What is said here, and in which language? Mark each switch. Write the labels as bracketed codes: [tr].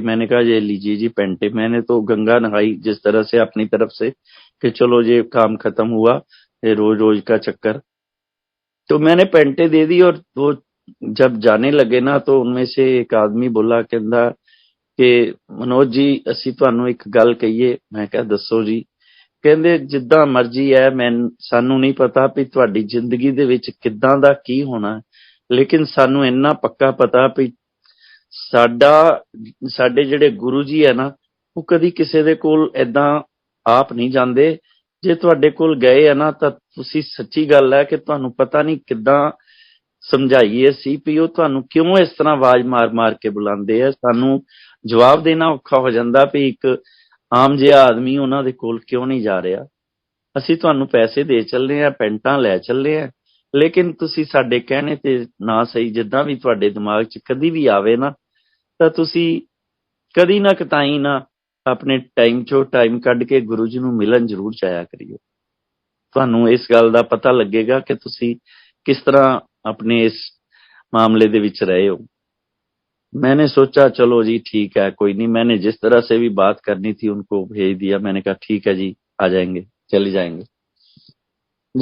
[hi] मैंने कहा ये लीजिए जी पेंटे। मैंने तो गंगा नहाई जिस तरह से अपनी तरफ से कि चलो ये काम खत्म हुआ, ये रोज रोज का चक्कर। तो मैंने पेंटे दे दी और वो जब जाने लगे ना, तो उनमें से एक आदमी बोला, कहता कि मनोज जी [pa] ਅਸੀਂ ਤੁਹਾਨੂੰ ਇੱਕ ਗੱਲ ਕਹੀਏ। ਮੈਂ ਕਿਹਾ ਦੱਸੋ ਜੀ। ਕਹਿੰਦੇ ਜਿੱਦਾਂ ਮਰਜ਼ੀ ਹੈ, ਮੈਂ ਸਾਨੂੰ ਨਹੀਂ ਪਤਾ ਵੀ ਤੁਹਾਡੀ ਜ਼ਿੰਦਗੀ ਦੇ ਵਿੱਚ ਕਿੱਦਾਂ ਦਾ ਕੀ ਹੋਣਾ, ਲੇਕਿਨ ਸਾਨੂੰ ਇੰਨਾ ਪੱਕਾ ਪਤਾ ਵੀ ਸਾਡੇ ਜਿਹੜੇ ਗੁਰੂ ਜੀ ਹੈ ਨਾ, ਉਹ ਕਦੀ ਕਿਸੇ ਦੇ ਕੋਲ ਏਦਾਂ ਆਪ ਨਹੀਂ ਜਾਂਦੇ। ਜੇ ਤੁਹਾਡੇ ਕੋਲ ਗਏ ਆ ਨਾ, ਤਾਂ ਤੁਸੀਂ ਸੱਚੀ ਗੱਲ ਹੈ ਕਿ ਤੁਹਾਨੂੰ ਪਤਾ ਨਹੀਂ ਕਿੱਦਾਂ ਸਮਝਾਈਏ ਅਸੀਂ ਵੀ ਉਹ ਤੁਹਾਨੂੰ ਕਿਉਂ ਇਸ ਤਰ੍ਹਾਂ ਆਵਾਜ਼ ਮਾਰ ਮਾਰ ਕੇ ਬੁਲਾਉਂਦੇ ਆ। ਸਾਨੂੰ ਜਵਾਬ ਦੇਣਾ ਔਖਾ ਹੋ ਜਾਂਦਾ ਵੀ ਇੱਕ ਆਮ ਜਿਹਾ ਆਦਮੀ ਉਹਨਾਂ ਦੇ ਕੋਲ ਕਿਉਂ ਨਹੀਂ ਜਾ ਰਿਹਾ। ਅਸੀਂ ਤੁਹਾਨੂੰ ਪੈਸੇ ਦੇ ਚੱਲੇ ਆ, ਪੈਂਟਾਂ ਲੈ ਚੱਲੇ ਆ, ਲੇਕਿਨ ਤੁਸੀਂ ਸਾਡੇ ਕਹਿਣੇ ਤੇ ਨਾ ਸਹੀ, ਜਿੱਦਾਂ ਵੀ ਤੁਹਾਡੇ ਦਿਮਾਗ 'ਚ ਕਦੀ ਵੀ ਆਵੇ ਨਾ, ਤਾਂ ਤੁਸੀਂ ਕਦੀ ਨਾ ਕਤਾਈ ਨਾ ਆਪਣੇ ਟਾਈਮ 'ਚੋਂ ਟਾਈਮ ਕੱਢ ਕੇ ਗੁਰੂ ਜੀ ਨੂੰ ਮਿਲਣ ਜ਼ਰੂਰ ਜਾਇਆ ਕਰਿਓ। ਤੁਹਾਨੂੰ ਇਸ ਗੱਲ ਦਾ ਪਤਾ ਲੱਗੇਗਾ ਕਿ ਤੁਸੀਂ किस तरह अपने इस मामले दे विच रहे हो। [hi] मैंने सोचा चलो जी ठीक है, कोई नहीं। मैंने जिस तरह से भी बात करनी थी उनको भेज दिया। मैंने कहा ठीक है जी, आ जाएंगे, चले जाएंगे।